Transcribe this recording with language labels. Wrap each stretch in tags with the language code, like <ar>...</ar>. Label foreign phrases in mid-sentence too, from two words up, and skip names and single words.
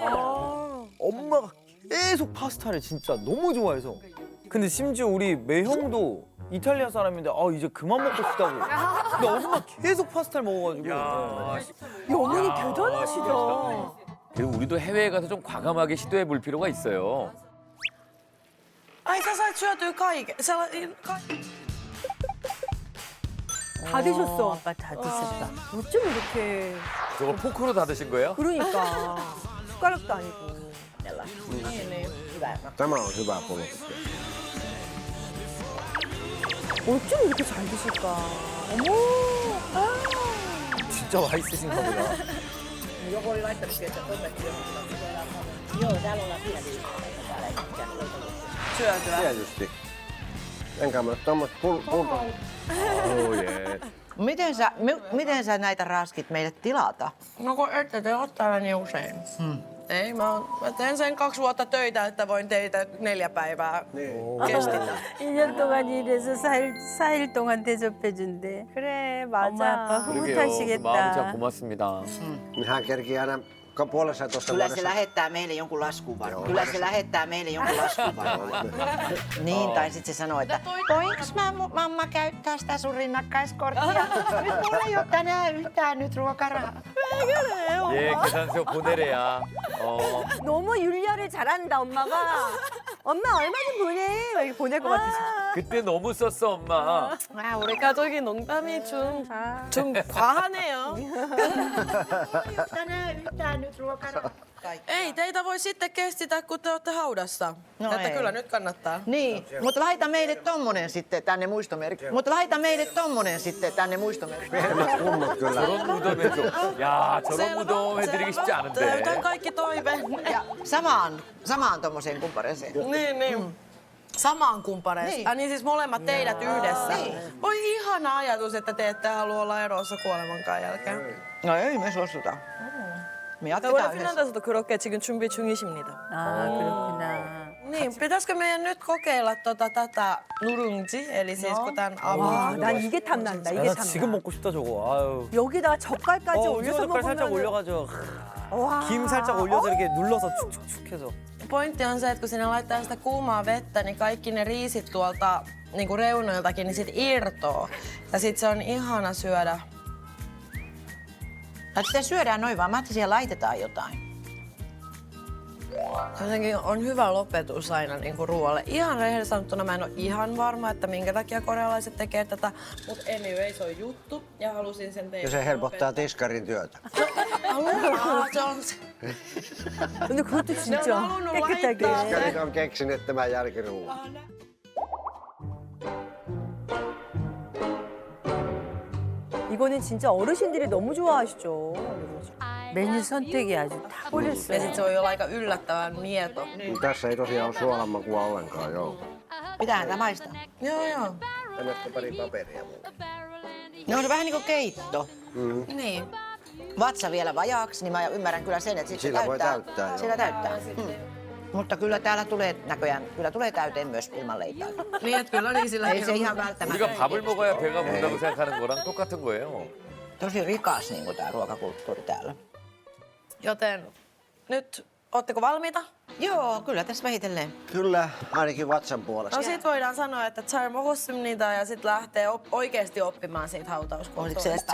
<ko>엄마가 계속 파스타를 진짜 너무 좋아해서. 근데 심지어 우리 매형도 이탈리아 사람인데 이제 그만 먹고 싶다고. 근데 엄마 계속 파스타를 먹어가지고. 야, 이 어머니 대단하시다. 그리고 우리도 해외에 가서 좀 과감하게 시도해 볼 필요가 있어요.</ko> <fi>Ai sä sait syötyä kaiken.</fi> <ko>다 드셨어. 아빠 다 드셨다. 어쩜 이렇게. 저거 포크로 다 드신 거예요? 그러니까 숟가락도 아니고.</ko> <fi>Tämä on hyvä pulkki.</fi> <ko>어쩜 이렇게 잘 드실까? 어머. 진짜 맛있으신가 보다.</ko> <fi>Syötyä. Tietysti. Enkä mä tommoset pulput.</fi> <ko>예.</ko> <fi>Miten sä näitä raskit meille tilata? No kun ette te ole täällä niin usein. Ei, mä teen sen 2 vuotta töitä, että voin teitä 4 päivää kestitä.</fi> <ko>1년 동안 일해서 4일 동안 대접해준대. 그래 맞아. 엄마 아빠 그러게요. 그 마음이 참 흐뭇하시겠다. 고맙습니다.</ko> <fi>Hän kerkii aina puolessatoista Kyllä se vuodessa. lähettää meille jonkun laskun varmaan. Kyllä se lähettää meille jonkun laskun varmaan. Niin, tai sitten se sanoo, että voinks mamma käyttää sitä sun rinnakkaiskorttia? Nyt mulla ei ole tänään yhtään nyt ruokarahaa.</fi> <ko>예, 계산서 보내래야. 너무 윤리를 잘한다 엄마가. 엄마 얼마 좀 보내. 이렇게 보낼 것 같아서. 그때 너무 썼어, 엄마. 아, 우리 가족이 농담이 좀 과하네요.</ko> <fi>Tänään yhtään nyt ruokarahaa. Ei, teitä voi sitten kestitä, kun te olette haudassa. No että ei. kyllä nyt kannattaa. Niin, mutta laita meille tommonen sitten tänne muistomerkki. Mutta laita meille tommonen sitten tänne muistomerkki. Pehmät kummot kyllä.</fi> <ko>저런 무덤 해줘. 야, 저런 무덤 해드리기 쉽지 않은데.</ko> <fi>Täytän kaikki toive. Ja samaan tommoseen kumpareeseen. Niin. Samaan kumpareessa. Niin. Niin siis molemmat teidät yhdessä. Niin. Voi ihana ajatus, että te ette halua olla erossa kuolemankaan jälkeen. No ei me suostuta. Me</fi> <ko>원래</ko> <fi>jatketaan yhdessä.</fi> <ko>핀란드에서도 그렇게 지금 준비 중이십니다. 아 그렇구나.</ko> <fi>Niin, pitäisikö meidän nyt kokeilla tätä nurungji, eli siis kun tämän</fi> <ko>와,</ko> <fi>avaa.</fi> <ko>난 이게 탐난다. 이게 나 탐나. 지금 먹고 싶다 저거. 아유. 여기다가 젓갈까지 올려서 젓갈 살짝 먹으면 올려가지고 와. 김 살짝 올려서 이렇게 눌러서 축축축 해서.</ko> <fi>Pointti on se, että kun sinne laittaa sitä kuumaa vettä, niin kaikki ne riisit tuolta niinku reunoiltakin, niin sit irtoo. Ja sit se on ihana syödä. Sitä syödään noin vaan, mä ajattelin, siellä laitetaan jotain. Jotenkin on hyvä lopetus aina niinku ruoalle. Ihan rehellisesti sanottuna mä en ole ihan varma, että minkä takia korealaiset tekee tätä. Mut anyway, se on juttu ja halusin sen teille. Ja se helpottaa tiskarin työtä. Se on se.</fi> <ko>근데 그것도 진짜</ko> <fi>Ne on halunnut</fi> <ko>깨끗하게.</ko> <fi>laittaa Tiskarit on keksinyt tämän jälkiruuan.</fi> <ko>이거는 진짜 어르신들이 너무 좋아하시죠. 메뉴 선택이 아주</ko> <fi>Ja</fi> <ko>탁월했어요.</ko> <fi>sit se voi olla aika yllättävän mieto. Tässä ei tosiaan ole suolamakua ollenkaan, joo. Pitäähän tää maistaa. Joo. Tänne pari paperia muuta. Ne on vähän niinku keitto. Niin. Vatsa vielä vajaaksi, niin mä ymmärrän kyllä sen, että sit Sillä se voi täyttää. täyttää, joo. Sillä täyttää. Mutta kyllä täällä tulee näköjään, kyllä tulee täyteen myös ilman leipää. Niin, että kyllä niin sillä Ei se ihan välttämättä.</fi> <ko>우리가 밥을 먹어야 배가 부른다고 생각하는 거랑 똑같은 거예요.</ko> <fi>Tosi rikas niin tää ruokakulttuuri täällä. Joten nyt, ootteko valmiita? Joo, kyllä tässä vähitellen. Kyllä, ainakin vatsan puolesta. No sit voidaan sanoa, että Charmo Hossum niitä ja sit lähtee oikeesti oppimaan siitä Oliko se hautauskulttuurista.</fi>